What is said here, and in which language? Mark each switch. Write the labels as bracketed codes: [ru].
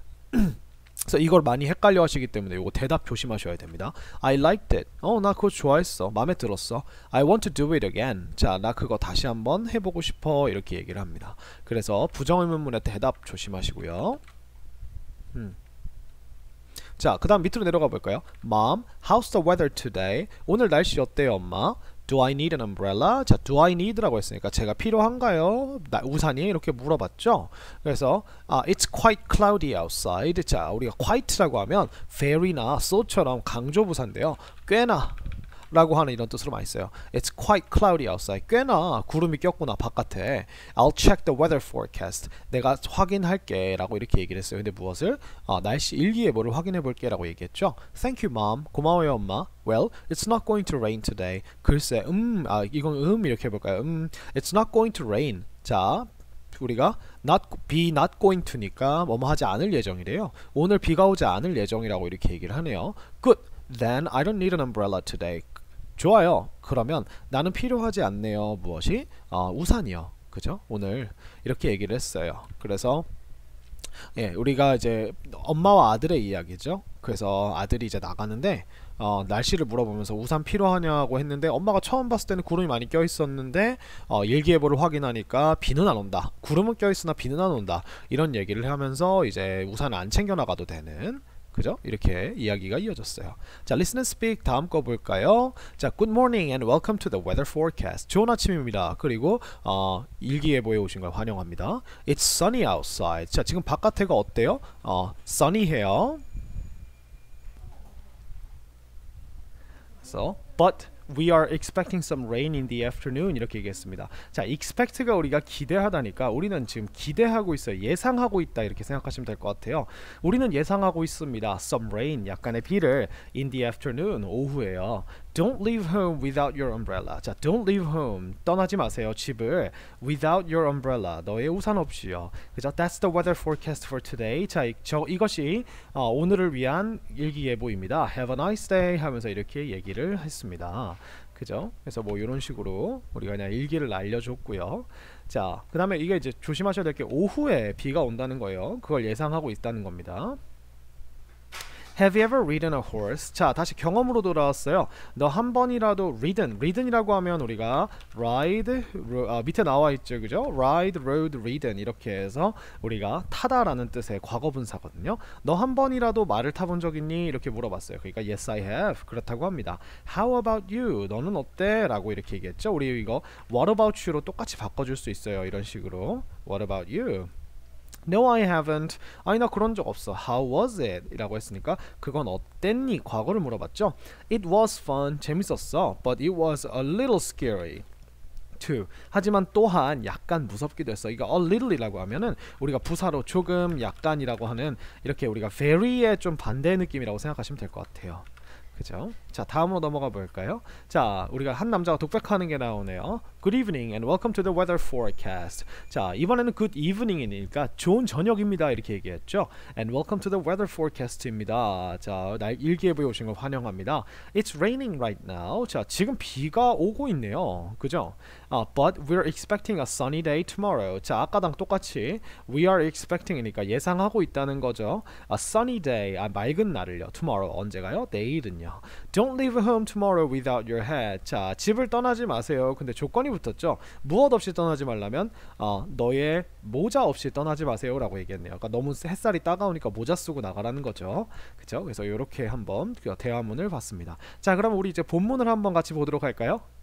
[ko] 그래서 이걸 많이 헷갈려 하시기 때문에 이거 대답 조심하셔야 됩니다. [en] I liked it. [ko] 나 그거 좋아했어. 마음에 들었어. [en] I want to do it again. [ko] 자, 나 그거 다시 한번 해보고 싶어. 이렇게 얘기를 합니다. 그래서 부정의문문의 대답 조심하시고요. 자, 그 다음 밑으로 내려가 볼까요? [en] Mom, how's the weather today? [ko] 오늘 날씨 어때요, 엄마? [en] Do I need an umbrella? [ko] 자, [en] do I need [ko] 라고 했으니까 제가 필요한가요? 우산이 이렇게 물어봤죠. [en] 그래서 it's quite cloudy outside. [ko] 자, 우리가 quite라고 하면 very나 so처럼 강조부사인데요. 꽤나 라고 하는 이런 뜻으로 많이 써요. [en] It's quite cloudy outside. [ko] 꽤나 구름이 꼈구나 바깥에. [en] I'll check the weather forecast. [ko] 내가 확인할게 라고 이렇게 얘기를 했어요. 근데 무엇을? 날씨 일기예보를 확인해 볼게 라고 얘기했죠. [en] Thank you mom. [ko] 고마워요 엄마. [en] Well, it's not going to rain today. [ko] 글쎄 이건 이렇게 해볼까요? [en] It's not going to rain. [ko] 자, 우리가 be not going to니까 뭐뭐 하지 않을 예정이래요. 오늘 비가 오지 않을 예정이라고 이렇게 얘기를 하네요. [en] Good. Then I don't need an umbrella today. [ko] 좋아요. 그러면 나는 필요하지 않네요. 무엇이? 우산이요. 그죠? 오늘 이렇게 얘기를 했어요. 그래서 예, 우리가 이제 엄마와 아들의 이야기죠. 그래서 아들이 이제 나가는데 날씨를 물어보면서 우산 필요하냐고 했는데 엄마가 처음 봤을 때는 구름이 많이 껴 있었는데 일기예보를 확인하니까 비는 안 온다. 구름은 껴 있으나 비는 안 온다. 이런 얘기를 하면서 이제 우산을 안 챙겨 나가도 되는 그죠? 이렇게 이야기가 이어졌어요. 자, listen and speak 다음 거 볼까요? [en] 자, good morning and welcome to the weather forecast. [ko] 좋은 아침입니다. 그리고 일기예보에 오신 걸 환영합니다. [en] It's sunny outside. [ko] 자, 지금 바깥에가 어때요? sunny해요. [en] So, but we are expecting some rain in the afternoon [ko] 이렇게 얘기했습니다. 자, expect가 우리가 기대하다니까 우리는 지금 기대하고 있어요. 예상하고 있다 이렇게 생각하시면 될 것 같아요. 우리는 예상하고 있습니다. [en] Some rain, [ko] 약간의 비를 [en] in the afternoon, [ko] 오후에요. [en] Don't leave home without your umbrella. [ko] 자, [en] don't leave home, [ko] 떠나지 마세요. 집을 [en] without your umbrella, [ko] 너의 우산 없이요. 그죠? [en] That's the weather forecast for today. [ko] 자, 이것이 오늘을 위한 일기예보입니다. [en] Have a nice day [ko] 하면서 이렇게 얘기를 했습니다. 그죠? 그래서 뭐 이런 식으로 우리가 그냥 일기를 알려줬고요. 자, 그 다음에 이게 이제 조심하셔야 될 게 오후에 비가 온다는 거예요. 그걸 예상하고 있다는 겁니다. [en] Have you ever ridden a horse? [ko] 자, 다시 경험으로 돌아왔어요. 너 한 번이라도 ridden이라고 하면 우리가 ride, 밑에 나와 있죠, 그죠? ride, rode, ridden 이렇게 해서 우리가 타다라는 뜻의 과거분사거든요. 너 한 번이라도 말을 타본 적 있니? 이렇게 물어봤어요. [en] 그러니까 yes, I have. [ko] 그렇다고 합니다. [en] How about you? [ko] 너는 어때? 라고 이렇게 얘기했죠. 우리 이거 what about you로 똑같이 바꿔줄 수 있어요. 이런 식으로 [en] what about you? No, I haven't. [ko] 아니 나 그런 적 없어. [en] How was it? [ko] 이라고 했으니까 그건 어땠니? 과거를 물어봤죠. [en] It was fun. [ko] 재밌었어. [en] But it was a little scary. too. [ko] 하지만 또한 약간 무섭기도 했어. 이거 a little이라고 하면은 우리가 부사로 조금 약간이라고 하는 이렇게 우리가 very의 좀 반대 느낌이라고 생각하시면 될 것 같아요. 그죠? 자, 다음으로 넘어가 볼까요? 자, 우리가 한 남자가 독백하는 게 나오네요. [en] Good evening and welcome to the weather forecast. [ko] 자, 이번에는 [en] good evening [ko] 이니까 좋은 저녁입니다 이렇게 얘기했죠. [en] And welcome to the weather forecast입니다. [ko] 자, 날 일기예보에 오신 걸 환영합니다. [en] It's raining right now. [ko] 자, 지금 비가 오고 있네요. 그죠? [en] But we're expecting a sunny day tomorrow. [ko] 자, 아까랑 똑같이 we are expecting이니까 예상하고 있다는 거죠. [en] A sunny day, [ko] 맑은 날을요. Tomorrow, 언제가요? 내일은요. [en] Don't leave home tomorrow without your hat. [ko] 자, 집을 떠나지 마세요. 근데 조건이 붙었죠. 무엇 없이 떠나지 말라면 너의 모자 없이 떠나지 마세요 라고 얘기했네요. 그러니까 너무 햇살이 따가우니까 모자 쓰고 나가라는 거죠. 그죠? 그래서 이렇게 한번 대화문을 봤습니다. 자, 그럼 우리 이제 본문을 한번 같이 보도록 할까요?